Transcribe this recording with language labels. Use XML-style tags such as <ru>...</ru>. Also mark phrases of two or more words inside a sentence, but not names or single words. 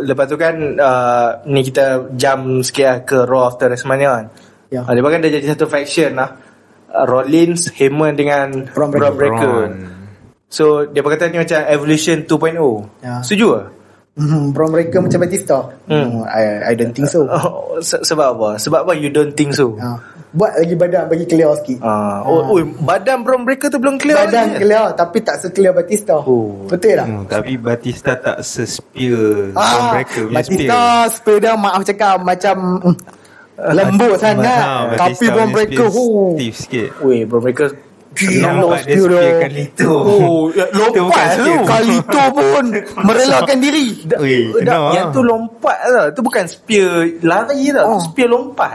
<ms>Lepas tu kan ni kita jam sikit lah ke Raw after WrestleMania kan. Dia bahkan dah jadi satu faction lah, Rollins, Heyman dengan Braun Breaker. So dia berkata ni macam Evolution 2.0. Setuju lah? Braun Breaker macam Batista.</ms> <en>I don't think so.</en> <ms>Sebab apa? Sebab apa</ms> <en>you don't think so?</en> <ms>Buat lagi badan bagi clear sikit. Badan Braun Breaker tu belum clear. Badan clear tapi tak se-clear Batista. Betul tak? Tapi Batista tak se-spear Braun Breaker punya Batista spear dia, maaf cakap, macam lembut sangat. Tapi Braun Breaker stiff sikit. Braun Breaker nampak dia spear kali tu. Lompat tu. Kali tu pun merelakan diri. Yang tu lompat tau. Tu bukan spear lari tau. Spear lompat.</ms>